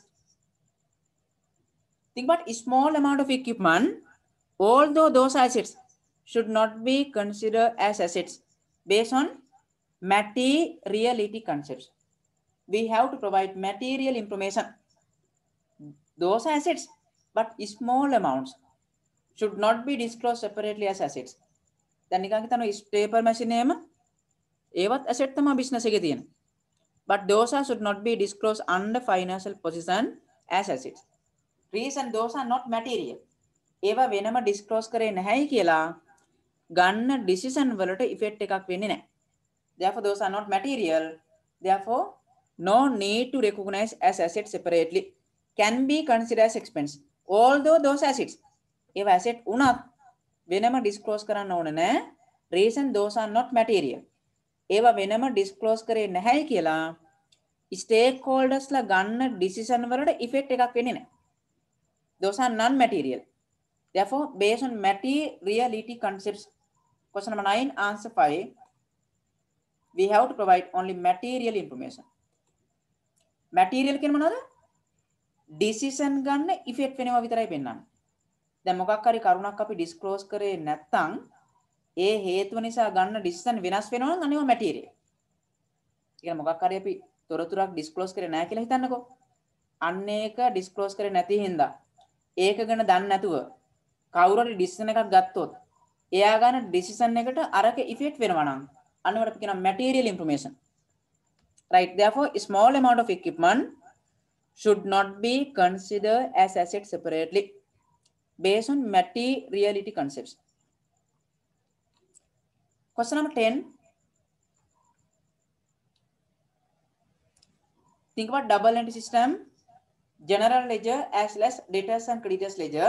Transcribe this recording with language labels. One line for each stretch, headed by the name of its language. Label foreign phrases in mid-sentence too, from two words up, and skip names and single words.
English: Think about a small amount of equipment, although those assets should not be considered as assets based on materiality concepts. we have to provide material information. Those assets, but small amounts, should not be disclosed separately as assets.
Sinhala: දැන් නිකන් හිතන්න
English: staple machine
Sinhala: එකම ඒවත් asset තමයි business එකේ තියෙන.
English: But those are should not be disclosed under financial position as assets. Reason those are not material.
Sinhala: ඒවා වෙනම disclose කරේ නැහැයි කියලා ගන්න decision වලට effect එකක් වෙන්නේ නැහැ.
English: Therefore those are not material. Therefore no need to recognize as assets separately. Can be considered as expense. Although those assets
Sinhala: ඒවා asset උනත් වෙනම disclose කරන්න ඕනේ නැහැ.
English: Reason those are not material.
Sinhala: ඒවා වෙනම disclose කරේ නැහැයි කියලා stakeholdersලා ගන්න decision වලට effect එකක් වෙන්නේ නැහැ.
English: Those are non-material. Therefore, based on materiality concepts, question number 9, answer 5, we have to provide only material information.
Sinhala: Material කියන්නේ මොනවද? Decision ගන්න effect වෙනවා විතරයි පෙන්වන්නේ. දැන් මොකක් හරි කරුණක් අපි disclose කරේ නැත්නම් ඒ හේතුව නිසා ගන්න decision වෙනස් වෙනවා නම් අනේව material. කියන මොකක් හරි අපි තොරතුරක් disclose කරේ නැහැ කියලා හිතන්නකෝ. අන්න ඒක disclose කරේ නැති හින්දා ඒක ගැන දන්නේ නැතුව කවුරු හරි decision එකක් ගත්තොත් එයා ගන්න decision එකට අරක effect වෙනවා නම් අන්නවට අපි කියනවා
English: material information. Right, therefore a small amount of equipment should not be considered as assets separately based on materiality concepts. Question number 10. Think about double entry system, general ledger as well as debtors and creditors ledger.